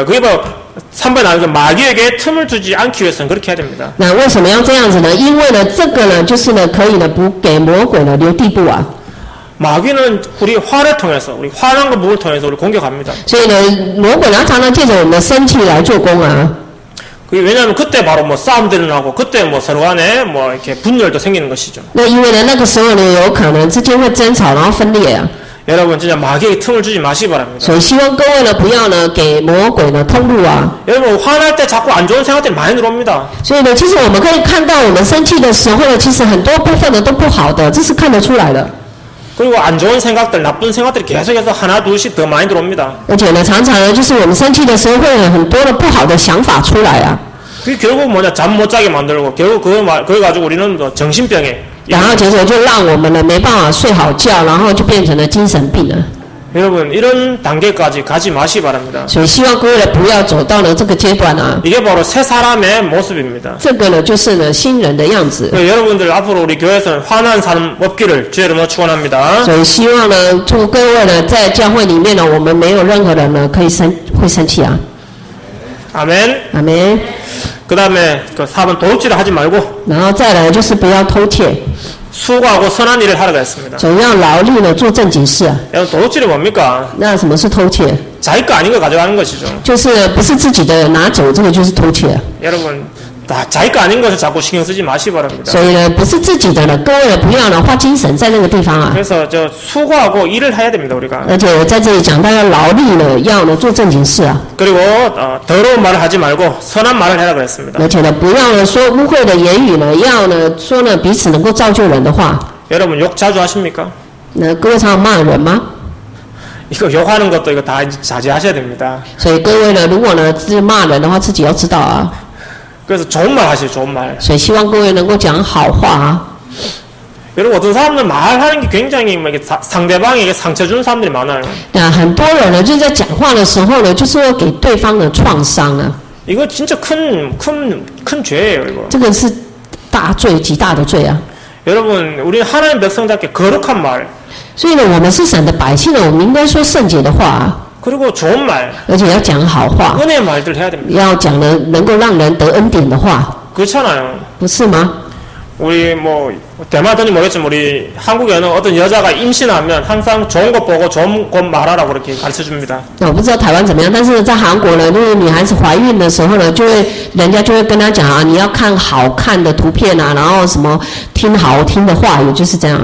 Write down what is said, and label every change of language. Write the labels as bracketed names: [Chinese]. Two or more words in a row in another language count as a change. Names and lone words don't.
[Korean] 그게 바로 3번에 나오는 마귀에게 틈을 두지 않기 위해서는 그렇게 해야 됩니다. [Chinese] 那为什么要这样子呢？因为呢，这个呢，就是呢，可以呢，不给魔鬼呢留地步啊。 [Korean] 마귀는 우리 화를 통해서, 우리 화난 거 부분을 통해서 우리 공격합니다. [Chinese] 所以呢，魔鬼他常常借着我们的生气来做工啊。 [Korean] 그게 왜냐하면 그때 바로 뭐 싸움도 일어나고 그때 뭐 서로 간에 뭐 이렇게 분열도 생기는 것이죠. [Chinese] 那因为呢，那个时候呢，有可能之间会争吵，然后分裂啊。 [Korean] 여러분 진짜 마귀에게 틈을 주지 마시기 바랍니다. [Chinese] 所以希望各位呢，不要呢给魔鬼呢通路啊。 [Korean] 여러분 화날 때 자꾸 안 좋은 생각들이 많이 들어옵니다. [Chinese] 所以呢，其实我们可以看到，我们生气的时候呢，其实很多部分呢都不好的，这是看得出来的。 [Korean] 그리고 안 좋은 생각들, 나쁜 생각들이 계속해서 하나 둘씩 더 많이 들어옵니다. [Chinese] 而且呢，常常呢，就是我们生气的时候会有很多的不好的想法出来啊。 [Korean] 그게 결국 뭐냐 잠 못 자게 만들고 결국 그걸 가지고 우리는 뭐 정신병에 [Chinese] 然后结果就让我们呢没办法睡好觉，然后就变成了精神病了。 [Korean] 여러분 이런 단계까지 가지 마시기 바랍니다. [Chinese] 所以希望各位呢不要走到了这个阶段啊。 [Korean] 이게 바로 새 사람의 모습입니다. [Chinese] 这个呢就是呢新人的样子。 [Korean] 여러분들 앞으로 우리 교회에서는 화난 삶 없기를 주의 이름으로 축원합니다. [Chinese] 所以希望呢，祝各位呢在教会里面呢，我们没有任何人呢可以会生气啊。 [Korean] 아멘. [Chinese] 阿门。 [Korean] 그 다음에 그 4번 도둑질을 하지 말고 [Chinese] 然后再来就是不要偷窃， [Korean] 수고하고 선한 일을 하라고 했습니다. [Chinese] 总要劳力呢做正经事啊。 [Korean] 여러분 도둑질이 뭡니까? [Chinese] 那什么是偷窃？ [Korean] 자기 거 아닌 거 가져가는 것이죠. [Chinese] 就是不是自己的拿走，这个就是偷窃啊。 [Korean] 여러분 다 자기 거 아닌 것을 자꾸 신경 쓰지 마시기 바랍니다. [Chinese] 所以呢，不是自己的呢，各位呢不要呢花精神在那个地方啊。 [Korean] 그래서 저 수고하고 일을 해야 됩니다 우리가. [Chinese] 而且我在这里讲到要劳力呢，要呢做正经事啊。 [Korean] 그리고 더러운 말을 하지 말고 선한 말을 해라 그랬습니다. [Chinese] 而且呢，不要呢说污秽的言语呢，要呢说呢彼此能够造就人的话。 [Korean] 여러분 욕 자주 하십니까? [Chinese] 那各位常常骂人吗？ [Korean] 이거 욕하는 것도 이거 다 자제하셔야 됩니다. [Chinese] 所以各位呢，如果呢是骂人的话，自己要知道啊。 [Korean] 그래서 좋은 말 하세요 좋은 말. [Chinese] 所以希望各位能够讲好话啊。 [Korean] 여러분 어떤 사람들 말하는 게 굉장히 뭐 이게 상대방에게 상처 주는 사람들이 많아요. [Chinese] 那很多人呢，就在讲话的时候呢，就是会给对方的创伤啊。 [Korean] 이거 진짜 큰 죄예요 이거. [Chinese] 这个是大罪，极大的罪啊。 [Korean] 여러분 우리 하나님 백성답게 거룩한 말 [Chinese] 所以呢，我们是神的百姓呢，我们应该说圣洁的话啊， [Korean] 그리고 좋은 말 [Chinese] 而且要讲好话， [Korean] 은혜의 말들 해야 됩니다. [Chinese] 要讲呢能够让人得恩典的话， [Korean] 그렇잖아요. [Chinese] 不是吗？ [Korean] 우리 뭐 대마도니 모르겠지만 우리 한국에는 어떤 여자가 임신하면 항상 좋은 것 보고 좋은 것 말하라고 그렇게 가르쳐 줍니다. [Chinese] 那我不知道台湾怎么样，但是在韩国呢，就是女孩子怀孕的时候呢，人家就会跟她讲啊，你要看好看的图片啊，然后什么听好听的话语，就是这样。